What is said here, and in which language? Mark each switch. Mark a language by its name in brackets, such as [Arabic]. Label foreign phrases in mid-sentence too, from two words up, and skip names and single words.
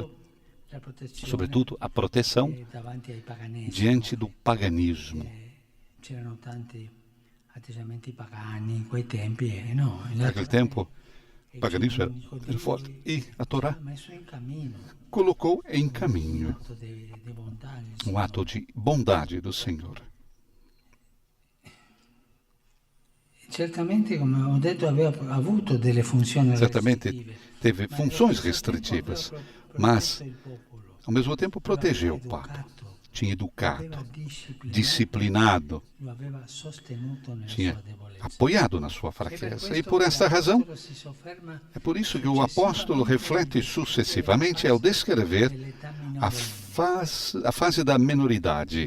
[Portuguese] Sobretudo, a proteção diante do paganismo. Naquele tempo, o paganismo era forte. E a Torá colocou em caminho um ato de bondade do Senhor. [Italian] Certamente, come ho detto, aveva avuto delle funzioni Certamente restrittive, [Portuguese] teve funções restritivas, mas, ao mesmo tempo, protegeu o Papa. Tinha educado, disciplinado, tinha apoiado na sua fraqueza. E por esta razão, é por isso que o apóstolo reflete sucessivamente ao descrever a fase da menoridade.